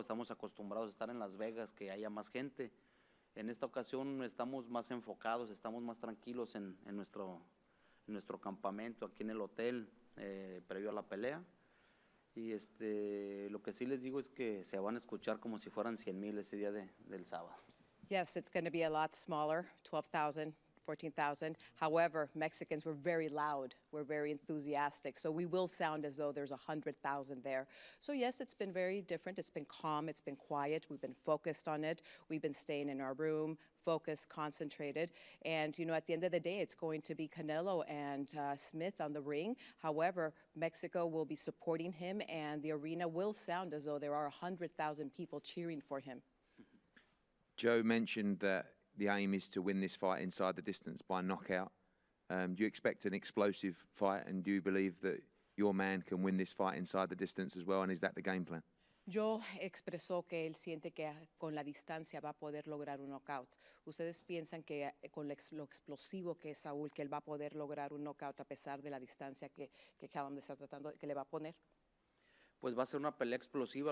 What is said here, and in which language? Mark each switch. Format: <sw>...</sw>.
<es>Estamos acostumbrados a estar en Las Vegas, que haya más gente. En esta ocasión estamos más enfocados, estamos más tranquilos en nuestro campamento, aquí en el hotel, previo a la pelea. Y lo que sí les digo es que se van a escuchar como si fueran 100,000 ese día del sábado.</es> <en>Yes, it's going to be a lot smaller, 12,000, 14,000. However, Mexicans were very loud. We're very enthusiastic. So we will sound as though there's 100,000 there. So yes, it's been very different. It's been calm. It's been quiet. We've been focused on it. We've been staying in our room, focused, concentrated. And, at the end of the day, it's going to be Canelo and Smith on the ring. However, Mexico will be supporting him, and the arena will sound as though there are 100,000 people cheering for him. Joe mentioned that the aim is to win this fight inside the distance by knockout. Do you expect an explosive fight, and do you believe that your man can win this fight inside the distance as well, and is that the game plan?</en> <es>Joe expresó que él siente que con la distancia va a poder lograr un knockout. ¿Ustedes piensan que con lo explosivo que es Saúl, que él va a poder lograr un knockout a pesar de la distancia que Callum está tratando, que le va a poner? Pues va a ser una pelea explosiva.</es>